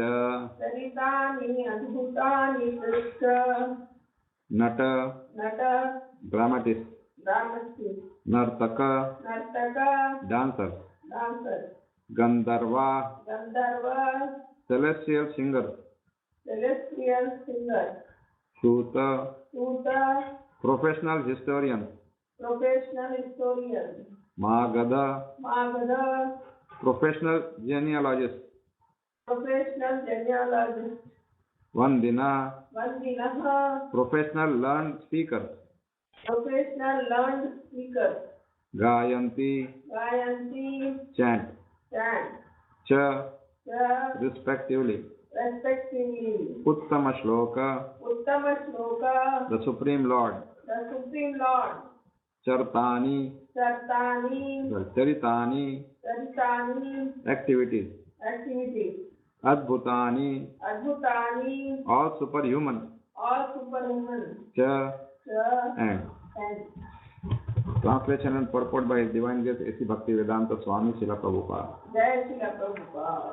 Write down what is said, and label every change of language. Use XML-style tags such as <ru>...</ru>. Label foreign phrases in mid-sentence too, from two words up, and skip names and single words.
<sa>चरितानि अद्भुतानि च नट नट</sa> <en>ड्रामाटिस्ट ड्रामटिस्ट</en> <sa>नर्तक नर्तक</sa> <en>डांसर डांसर</en> <sa>गंधर्वा गंधर्व</sa> <en>celestial singer celestial singer</en> <sa>सूत सूत</sa> <en>professional historian professional historian</en> <sa>मागध मागध</sa> <en>professional genealogist professional genealogist</en> <sa>वंदिना वंदिनः</sa> <en>professional learn speaker professional learned speaker</en> <sa>गायन्ति गायन्ति</sa> <en>चैंट chant</en> <sa>च च</sa> <en>रिस्पेक्टिवली respectively</en> <sa>उत्तम श्लोक उत्तम श्लोक</sa> <en>the supreme lord the supreme lord</en> <sa>चरतानि sartani चरितानि charitani</sa> <en>एक्टिविटीज activities</en> <sa>अद्भुतानि adbhutani</sa> <en>all superhuman all superhuman</en> <sa>च ch</sa> <en>and and translation and purport by His Divine Grace A.C. Bhaktivedanta Swami Srila Prabhupada. Jai Srila Prabhupada.</en>